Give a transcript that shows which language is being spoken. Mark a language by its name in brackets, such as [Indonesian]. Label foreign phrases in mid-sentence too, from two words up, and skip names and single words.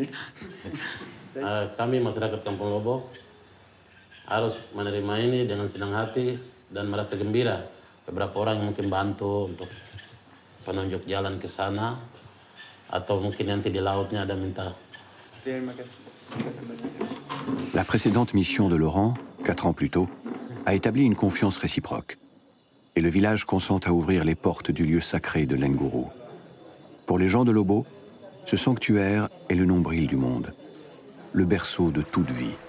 [Indonesian] Kami masyarakat Kampung Lobo harus menerima ini dengan senang hati dan merasa gembira. Beberapa orang yang mungkin bantu untuk penunjuk jalan ke sana atau mungkin nanti di lautnya ada minta. Terima kasih. Terima kasih banyak. [French] La précédente mission de Laurent, 4 ans plus tôt, a établi une confiance réciproque. Et le village consent à ouvrir les portes du lieu sacré de Lengourou. Pour les gens de Lobo, ce sanctuaire est le nombril du monde, le berceau de toute vie.